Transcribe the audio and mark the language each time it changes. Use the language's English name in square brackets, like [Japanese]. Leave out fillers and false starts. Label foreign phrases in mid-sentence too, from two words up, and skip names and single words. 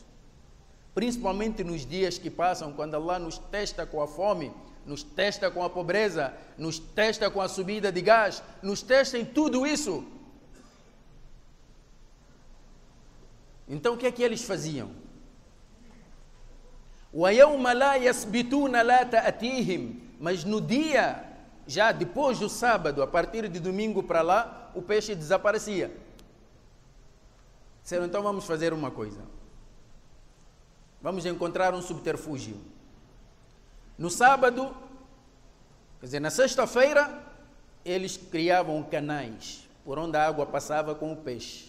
[Portuguese] Principalmente nos dias que passam, quando Allah nos testa com a fome, nos testa com a pobreza, nos testa com a subida de gás, nos testa em tudo isso. Então o que eles faziam? [Arabic] وَيَوْمَ لَا يَسْبِتُونَ لَا تَأْتِيهِمْ. [Portuguese] Mas no dia, já depois do sábado, a partir de domingo para lá, o peixe desaparecia. Disseram, então vamos fazer uma coisa. Vamos encontrar um subterfúgio. No sábado, quer dizer, na sexta-feira, eles criavam canais por onde a água passava com o peixe.